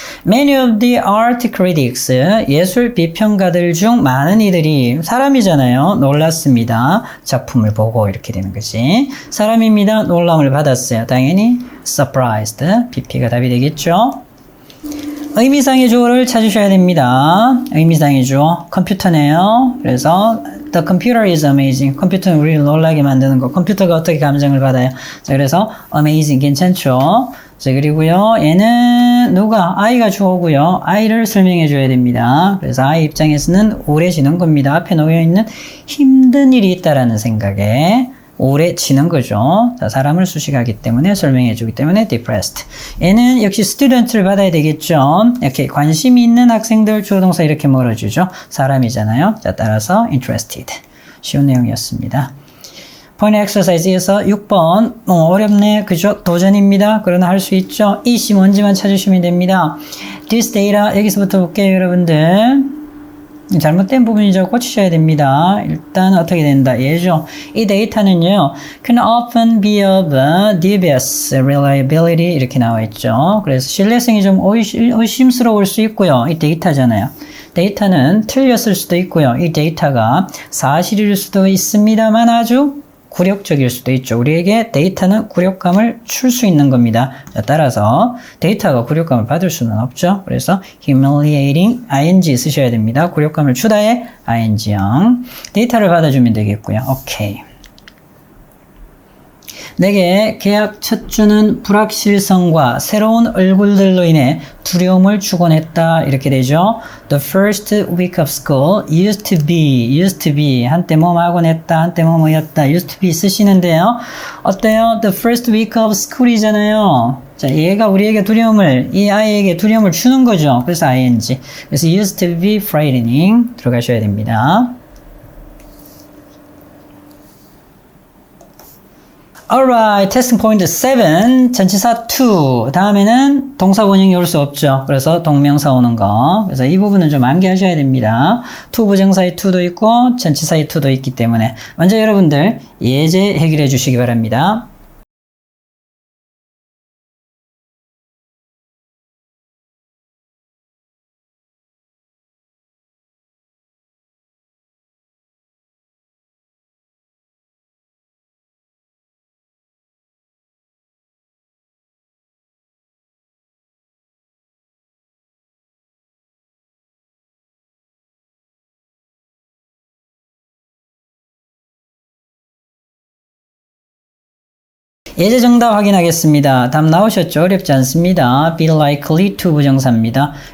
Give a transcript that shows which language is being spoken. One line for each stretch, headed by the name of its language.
English: Many of the art critics,
Korean: 예술 비평가들 중 많은 이들이 사람이잖아요. 놀랐습니다. 작품을 보고 이렇게 되는 거지. 사람입니다. 놀람을 받았어요. 당연히 surprised, pp가 답이 되겠죠. 의미상의 주어를 찾으셔야 됩니다. 의미상의 주어, 컴퓨터네요. 그래서
English: the computer is amazing.
Korean: 컴퓨터는 우리를 놀라게 만드는 거. 컴퓨터가 어떻게 감정을 받아요? 자, 그래서 amazing 괜찮죠? 자, 그리고요. 얘는 누가? I가 주어고요. I를 설명해 줘야 됩니다. 그래서 I 입장에서는 오래 지는 겁니다. 앞에 놓여있는 힘든 일이 있다라는 생각에 오래 지는 거죠. 자, 사람을 수식하기 때문에 설명해 주기 때문에 depressed. 얘는 역시 student를 받아야 되겠죠. 이렇게 관심이 있는 학생들 주어 동사 이렇게 몰아주죠. 사람이잖아요. 자, 따라서 interested. 쉬운 내용이었습니다. point exercise에서 6번 어렵네. 그죠? 도전입니다. 그러나 할 수 있죠. 이시 뭔지만 찾으시면 됩니다. this data 여기서부터 볼게요, 여러분들. 잘못된 부분이죠. 고치셔야 됩니다. 일단 어떻게 된다? 예죠. 이 데이터는요.
English: can often be of dubious reliability 이렇게 나와 있죠.
Korean: 그래서 신뢰성이 좀 의심스러울 수 있고요. 이 데이터잖아요. 데이터는 틀렸을 수도 있고요. 이 데이터가 사실일 수도 있습니다만 아주 굴욕적일 수도 있죠. 우리에게 데이터는 굴욕감을 줄 수 있는 겁니다. 자, 따라서 데이터가 굴욕감을 받을 수는 없죠. 그래서 humiliating ing 쓰셔야 됩니다. 굴욕감을 주다의 ing형. 데이터를 받아주면 되겠고요. 오케이. 내게 계약 첫 주는 불확실성과 새로운 얼굴들로 인해 두려움을 주곤 했다. 이렇게 되죠.
English: The first week of school used to be
Korean: 한때 뭐하곤 했다. 한때 뭐였다.
English: used to be
Korean: 쓰시는데요. 어때요?
English: The first week of school이잖아요.
Korean: 자, 얘가 우리에게 이 아이에게 두려움을 주는 거죠. 그래서 ing. 그래서
English: used to be frightening
Korean: 들어가셔야 됩니다.
English: Alright, testing point 7,
Korean: 전치사
English: to.
Korean: 다음에는 동사 원형이 올 수 없죠. 그래서 동명사 오는 거. 그래서 이 부분은 좀 암기하셔야 됩니다. to 부정사의 to도 있고, 전치사의 to도 있기 때문에. 먼저 여러분들 예제 해결해 주시기 바랍니다. 예제 정답 확인하겠습니다. 답 나오셨죠? 어렵지 않습니다. be likely to 부정사입니다.